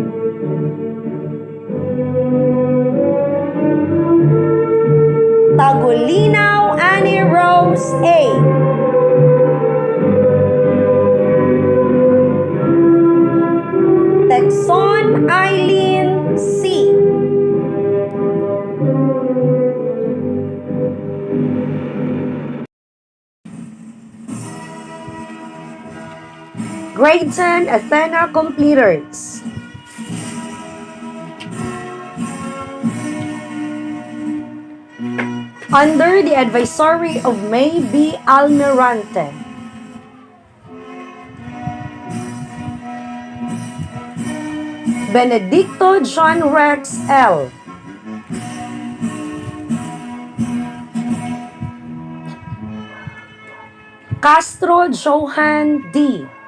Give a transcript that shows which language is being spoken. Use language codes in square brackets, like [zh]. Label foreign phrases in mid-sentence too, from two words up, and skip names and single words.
[en] Tagulinaw Annie Rose A. Texon Eileen C. Grade 10 Athena completers. Under the advisory of May B. Almirante. Benedicto John Rex L. Castro Johan D.